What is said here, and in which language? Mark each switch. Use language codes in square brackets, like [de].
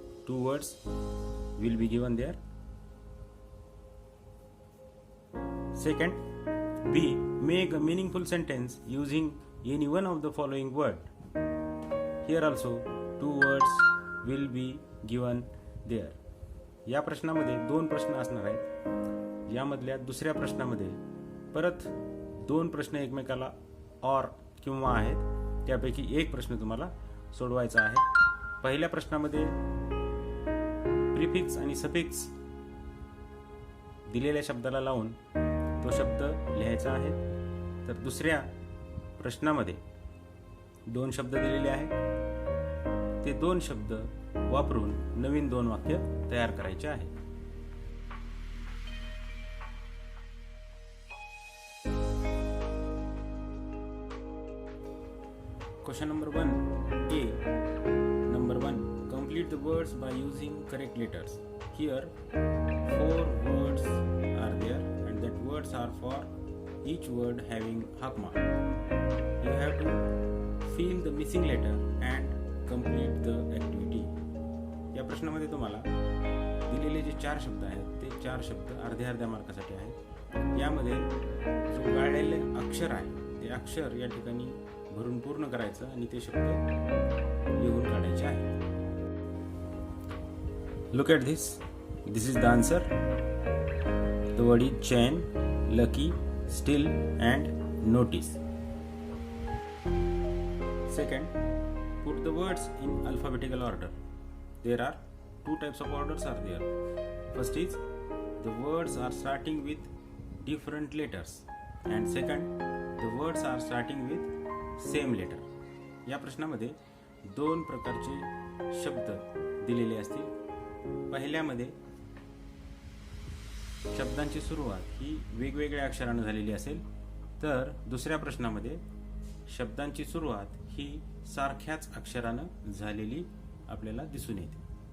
[en] Two words will be given there. Second, B. Make a meaningful sentence using any one of the following word. Here also two words will be given there. [mr] या प्रश्नामध्ये दोन प्रश्न असणार आहेत. यामधल्या दुसऱ्या प्रश्नामध्ये परत दोन प्रश्न एकमेकाला और किंवा आहेत. त्यापैकी एक प्रश्न तुम्हाला सोडवायचा आहे. पहिल्या प्रश्नामध्ये प्रिफिक्स आणि सफिक्स दिलेल्या शब्दाला लावून तो शब्द लिहायचा आहे. तर दुसऱ्या प्रश्नामध्ये दोन शब्द दिलेले आहेत. ते दोन शब्द वापरून नवीन दोन वाक्य तयार करायचे आहे. [en] Question number 1, A. Number 1, complete the words by using correct letters. Here 4 words are there and that words are for each word having half mark. You have to fill the missing letter and complete the activity. [mr] या प्रश्नामध्ये तुम्हाला दिलेले जे 4 शब्द आहेत ते 4 शब्द अर्ध्या अर्ध्या मार्कासाठी आहेत. यामध्ये जो गाळलेले अक्षर आहे ते अक्षर या ठिकाणी भरून पूर्ण करायचं आणि ते शब्द लिहून काढायचे आहेत. [en] Look at this. This is the answer. The word is chain, lucky, still and notice. Second, put the words in alphabetical order. There are two types of orders are there. First is the words are starting with different letters and second the words are starting with same letter. [mr] या प्रश्नामध्ये दोन प्रकारचे शब्द दिलेले असतील. पहिल्यामध्ये शब्दांची सुरुवात ही वेगवेगळ्या अक्षराने झालेली असेल तर दुसऱ्या प्रश्नामध्ये शब्दांची सुरुवात ही सारख्याच अक्षराने झालेली आपल्याला दिसून येते.